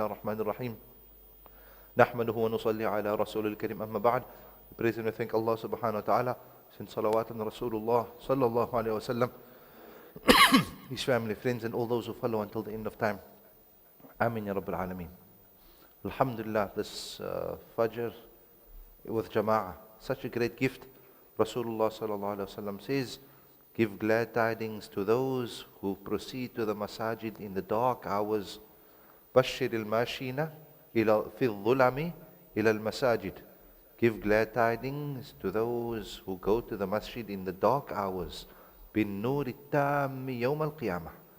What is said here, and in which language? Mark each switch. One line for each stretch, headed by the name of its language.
Arabic: الرحمن الرحيم نحمده ونصلي على رسول الكريم أما بعد.
English: We praise and we thank Allah
Arabic: subhanahu wa ta'ala,
English: send salawat on Rasulullah
Arabic: sallallahu alayhi wa sallam,
English: his family, friends and all those who follow until the end of time.
Arabic: Ameen ya Rabbil Alameen.
English: Alhamdulillah, this Fajr with Jama'ah, such a great gift. Rasulullah
Arabic: sallallahu alayhi wa sallam
English: says, give glad tidings to those who proceed to the masajid in the dark hours.
Arabic: بشر الماشين في الظلم إلى المساجد.
English: Give glad tidings to those who go to the masjid in the dark hours.
Arabic: بالنور التام يوم القيامة.